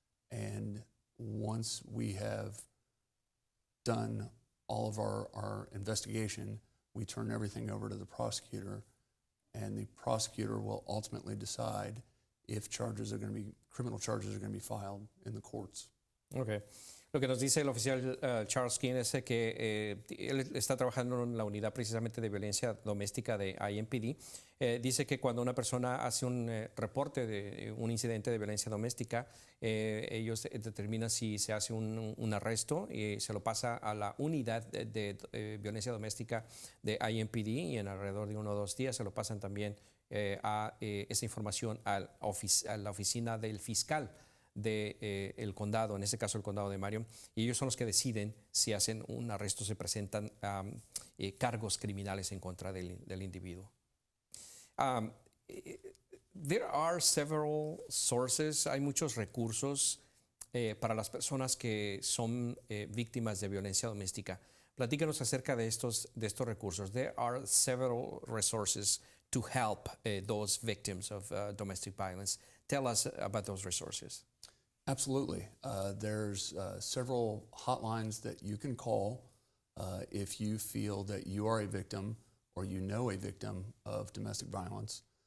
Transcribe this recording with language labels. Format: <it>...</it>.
<en>And once we have done all of our investigation, we turn everything over to the prosecutor, and the prosecutor will ultimately decide if criminal charges are going to be filed in the courts. Okay.</en> <es>Lo que nos dice el oficial Charles King es que él está trabajando en la unidad precisamente de violencia doméstica de IMPD. Dice que cuando una persona hace un reporte de un incidente de violencia doméstica, ellos determinan si se hace un arresto y se lo pasa a la unidad de violencia doméstica de IMPD, y en alrededor de 1 o 2 días se lo pasan también a esa información a la oficina del fiscal del condado, en este caso el condado de Marion, y ellos son los que deciden si hacen un arresto, se presentan cargos criminales en contra del individuo.</es> <en>There are several sources,</en> <es>hay muchos recursos para las personas que son víctimas de violencia doméstica. Platícanos acerca de estos recursos.</es> <en>There are several resources to help those victims of domestic violence. Tell us about those resources. Absolutely. There's several hotlines that you can call if you feel that you are a victim or you know a victim of domestic violence.</en>